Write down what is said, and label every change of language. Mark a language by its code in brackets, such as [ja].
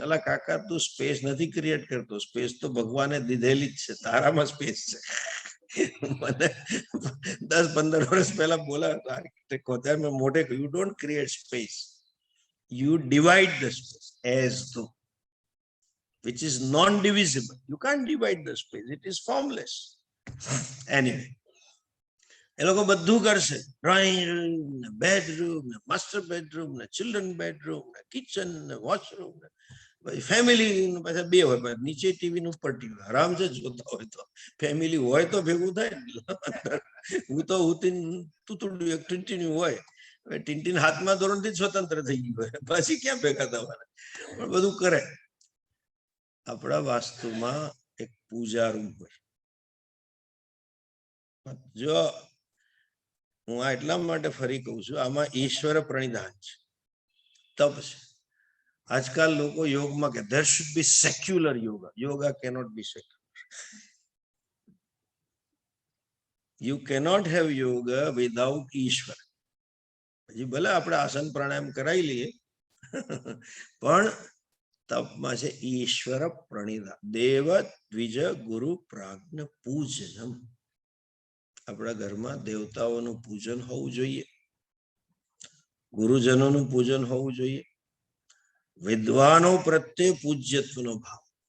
[gu] અલા કાકા તું સ્પેસ નથી ક્રિએટ કરતો, સ્પેસ તો ભગવાને દીધેલી જ છે, તારામાં સ્પેસ છે. મને 10-15 વર્ષ પહેલા બોલાવ્યો આર્કિટેક્ટ હોતા, મેં મોઢે કહ્યું, [en] You don't create space, you divide the space as though, which is non-divisible. You can't divide the space, it is formless. [gu] Anyway, એ લોકો બધું કરશે, ડ્રોઈંગ રૂમ ને બેડરૂમ ને માસ્ટર બેડરૂમ ને ચિલ્ડ્રન બેડરૂમ ને કિચન ને વોશરૂમ ને પછી ફેમિલી પાછા 2 હોય, નીચે ટીવી ને ઉપર ટીવી, આરામ છે જોતા હોય તો. ફેમિલી હોય તો ભેગું થાય ને. હું તો તૂતડું એક ટીન્ટીનું હોય, ટીન્ટીન 7મા ધોરણથી સ્વતંત્ર થઈ ગયું હોય, પછી ક્યાં ભેગા થવાના, પણ બધું કરે. આપણા વાસ્તુમાં એક પૂજા રૂમ હોય. જો હું આ એટલા માટે ફરી કહું છું, આમાં ઈશ્વર પ્રણિધાન છે, તપ છે. આજકાલ લોકો યોગમાં કે [en] there should be secular yoga. Yoga cannot be secular. You cannot have yoga without ઈશ્વર. [gu] હજી ભલે આપણે આસન પ્રાણાયામ કરાવી લઈએ, પણ તપમાં છે ઈશ્વર પ્રણિધાન. [sa] દેવ દ્વિજ ગુરુ પ્રાજ્ઞ પૂજનમ. [gu] આપણા ઘરમાં દેવતાઓનું પૂજન હોવું જોઈએ, ગુરુજનોનું પૂજન હોવું જોઈએ, વિદ્વાનો પ્રત્યે પૂજ્યત્વનો ભાવ.